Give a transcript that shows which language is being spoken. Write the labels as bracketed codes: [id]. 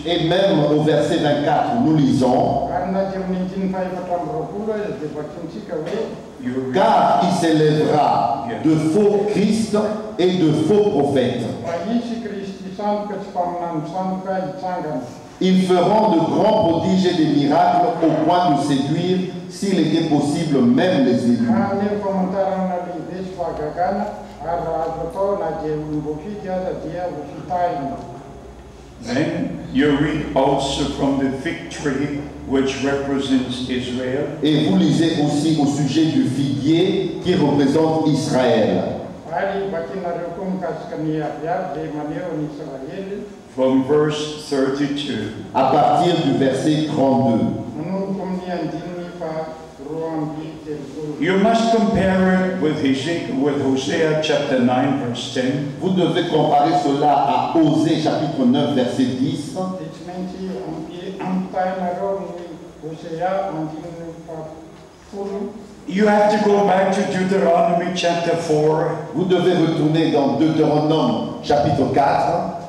[fr] Et même au verset 24, nous lisons, [mg] ary na dia amin'ny andininy fahaefatra amby roapolo izy dia vakiantsika hoe [fr] car il s'élèvera de faux Christ et de faux prophètes. [mg] fa hisy Kristy samika tsy mpaminany samika hitsangana. [fr] Ils feront de grands prodiges et des miracles au point de séduire, s'il était possible, même les élus. [mg] Ny famantarana lehibe sy fahagagana ary raha azo atao na dia olom-boafidy aza dia ho fitahina. [en] then you read also from the fig tree which represents Israel. [fr] Et vous lisez aussi au sujet du figuier qui représente Israël. [mg] Ary vakinareo koa mikasika ny aviavy izay maneho ny Israely. [en] From verse 32. [fr] À partir du verset 32. [mg] Manomboka amin'ny andininy faharoa amby telopolo. [en] You must compare it with Hosea chapter 9 verse 10. [fr] Vous devez comparer cela à Osée chapitre 9 verset 10. [mg] Dia tsy maintsy ampitahinareo ny Hosea andininy fahafolo. [en] You have to go back to Deuteronomy chapter 4. [fr] Vous devez retourner dans Deutéronome chapitre 4.